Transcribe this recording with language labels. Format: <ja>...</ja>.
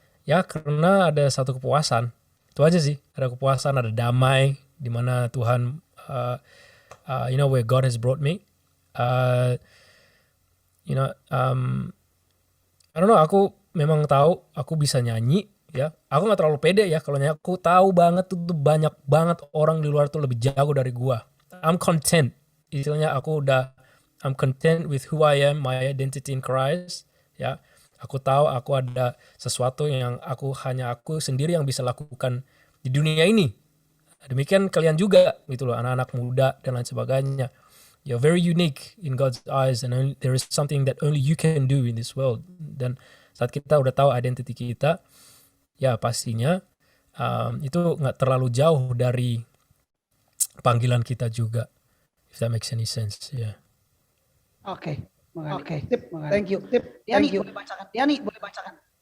<id>Ya karena ada satu kepuasan, itu aja sih. Ada kepuasan, ada damai di mana Tuhan,</id> <en>where God has brought me. I don't know,</en> <id>aku memang tahu aku bisa nyanyi ya. Aku nggak terlalu pede ya kalau nyanyi. Aku tahu banget tuh banyak banget orang di luar tuh lebih jago dari gua.</id> <en>I'm content. Istilahnya I'm content with who I am, my identity in Christ.</en> <id>Ya, aku tahu aku ada sesuatu yang hanya aku sendiri yang bisa lakukan di dunia ini. Demikian kalian juga gitu loh, anak-anak muda dan lain sebagainya.</id> <en>You're very unique in God's eyes, and there is something that only you can do in this world.</en> <id>Dan saat kita udah tahu identity kita, ya pastinya itu nggak terlalu jauh dari panggilan kita juga.</id> <en>If that makes any sense, ya. Yeah.</en> <id>Oke.</id> <en>Thank you.</en> <id>Diani boleh bacakan.</id>